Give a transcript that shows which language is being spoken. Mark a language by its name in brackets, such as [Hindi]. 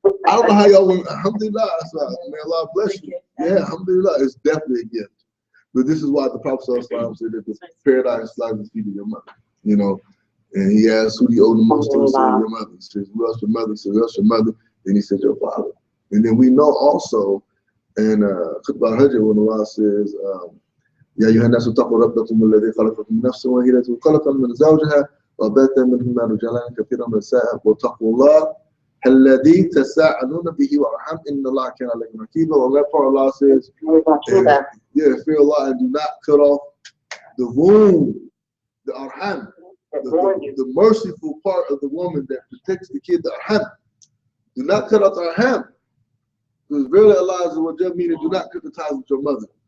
[English] I don't know how y'all went, alhamdulillah, may Allah bless you. Yeah, alhamdulillah, it's definitely a gift. But this is why the Prophet ﷺ said that the paradise lies is feeding your mother, you know. And he asked who do you owe the most to, he said your mother. He says, who else your mother? He said, who else your mother? Then he said, your father. And then we know also, and Khutbah al-Hajj, when Allah says, [Arabic] يا أيها الناس اتقوا ربكم الذي خلقكم من نفس واحدة وخلق من زوجها وبث منهما رجالا كثيرا ونساء واتقوا الله الذي تساءلون به والأرحام إن الله كان عليكم رقيبا. [English] On that part, Allah says, fear Allah and do not cut off the womb, the arham, the merciful part of the woman that protects the kid, the arham. Do not cut off our hand. Because verily Allah Azza means do not cut the ties with your mother.